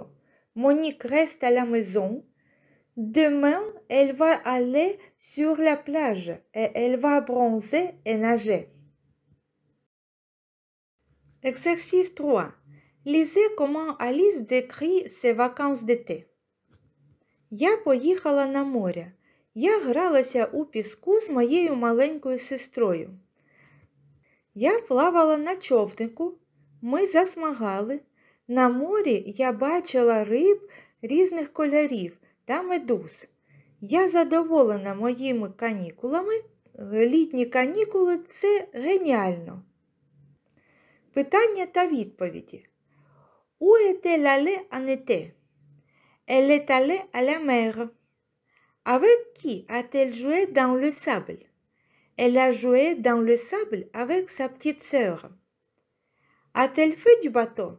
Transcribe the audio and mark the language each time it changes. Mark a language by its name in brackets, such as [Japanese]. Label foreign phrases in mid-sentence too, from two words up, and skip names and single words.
[French] Monique reste à la maison. Demain, elle va aller sur la plage et elle va bronzer et nager. Exercice 3. Lisez comment Alice décrit ses vacances d'été. [Ukrainian] Я поїхала на море. Я гралася у піску з моєю маленькою сестрою. Я плавала на човнику, ми засмагали. На морі я бачила риб різних кольорів та медуз. Я задоволена моїми канікулами. Літні канікули – це геніально. Питання та відповіді. [French] Où est-elle allée en été? Elle est allée à la mer. Avec qui a-t-elle joué dans le sable? Elle a joué dans le sable avec sa petite sœur. A-t-elle fait du bateau?